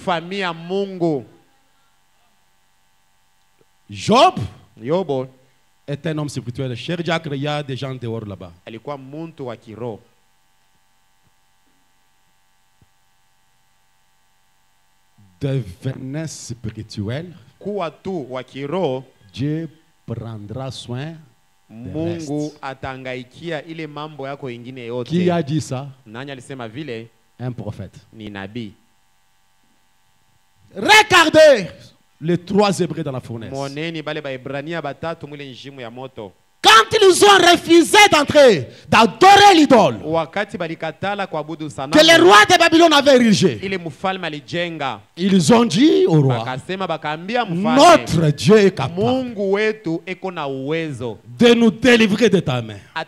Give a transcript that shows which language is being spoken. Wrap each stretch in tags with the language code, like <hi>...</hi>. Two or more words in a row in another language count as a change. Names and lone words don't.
<fr>Job est un homme spirituel. Cher Jacques, il y a des gens dehors là-bas. Devenez spirituel. Dieu prendra soin.</fr> <sw>Mungu atangaikia ile mambo yako ingine yote.</sw> <fr>Qui a dit ça?</fr> <sw>Nani alisema vile?</sw> <fr>Un prophète.</fr> <sw>Ni nabii.</sw> <fr>Regardez les 3 Hébreux dans la fournaise.</fr> <sw>Moneni bale ba Ebrania batatu mwile njimu ya moto.</sw> <fr>Quand ils ont refusé d'entrer, d'adorer l'idole que le roi de Babylone avait érigé, ils ont dit au roi, notre Dieu est capable de nous délivrer de ta main.</fr>